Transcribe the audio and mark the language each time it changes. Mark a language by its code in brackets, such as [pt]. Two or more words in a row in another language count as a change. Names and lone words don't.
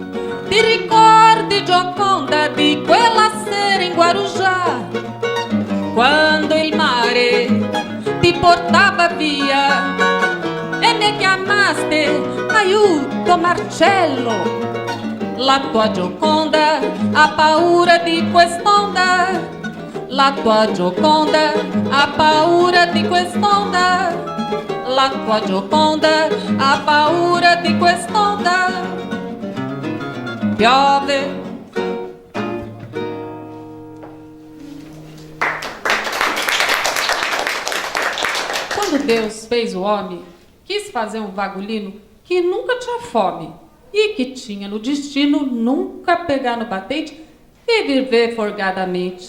[it] Ti ricordi, Gioconda, di quella sera in Guarujá, quando il mare ti portava via e mi chiamaste, aiuto Marcello, la tua Gioconda ha paura di quest'onda. La tua Gioconda ha paura di quest'onda. La tua Gioconda ha paura di quest'onda. Piove. [pt] Quando Deus fez o homem, quis fazer um vagulino que nunca tinha fome e que tinha no destino nunca pegar no batente e viver folgadamente.